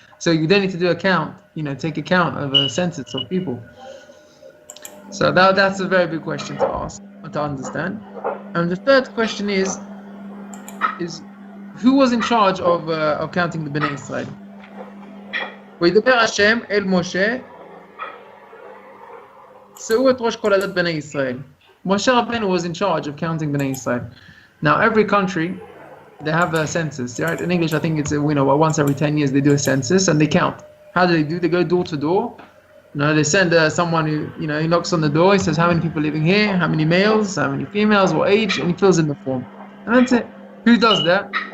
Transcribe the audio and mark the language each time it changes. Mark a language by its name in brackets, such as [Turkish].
[English] So you don't need to do a count, take account of a census of people. So that's a very big question to ask, to understand. And the third question is, is who was in charge of counting the Bnei Israel? [Hebrew] וידבר השם אל משה שאו את ראש כל עדת בני ישראל. [English] Moshe Rabbeinu was in charge of counting Bnei Israel. Now every country, they have a census, right? In English I think it's once every 10 years they do a census and they count. How do they do? They go door to door. They send someone who he knocks on the door, he says how many people living here, how many males, how many females, what age, and he fills in the form. And that's it. Who does that?